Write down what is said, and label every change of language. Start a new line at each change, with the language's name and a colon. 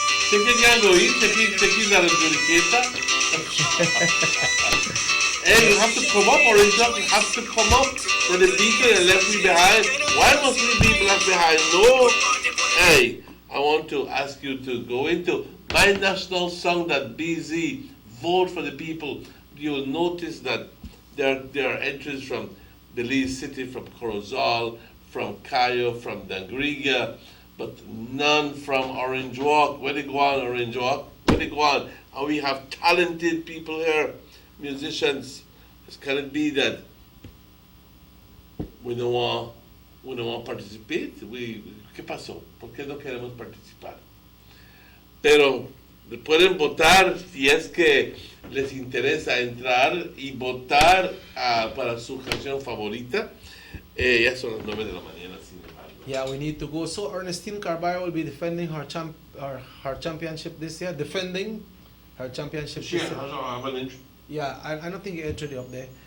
Spanish: Sé que ya lo hice, aquí la República.
English: Hey, you have to come up, Orange Up, you have to come up. For the people that left me behind. Why must we be left behind? No. Hey, I want to ask you to go into mynationalsong.bz, vote for the people. You'll notice that there are entries from Belize City, from Corozal, from Cayo, from Dangriga, but none from Orange Walk. Where they go on, Orange Walk? Where they go on? And we have talented people here, musicians. Can it be that we don't want to participate?
Spanish: ¿Qué pasó? ¿Por qué no queremos participar? Pero pueden votar si es que les interesa entrar y votar para su canción favorita. Ya son las 9 de la mañana, sin embargo.
English: Yeah, we need to go. So Ernestine Carballo will be defending her championship this year. Defending her championship this year. Yeah, I don't think he entered up there.